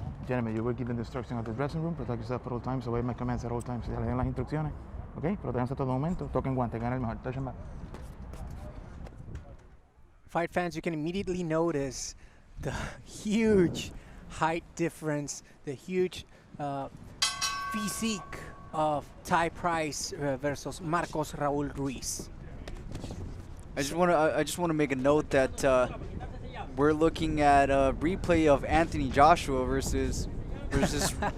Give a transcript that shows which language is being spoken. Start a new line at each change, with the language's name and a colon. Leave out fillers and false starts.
English: Gentlemen, you were given the instruction at the dressing room. Protect yourself at all times. Obey my commands at all times.
Spanish: Ya le den las instrucciones. ¿Ok? Protéjanse a todo momento. Toquen guante, gana el mejor.
English: Touch and back. Fight fans, you can immediately notice the huge height difference, the huge physique of Ty Price versus Marcos Raul Ruiz. I just want to make a note that we're looking at a replay of Anthony Joshua versus Ruiz.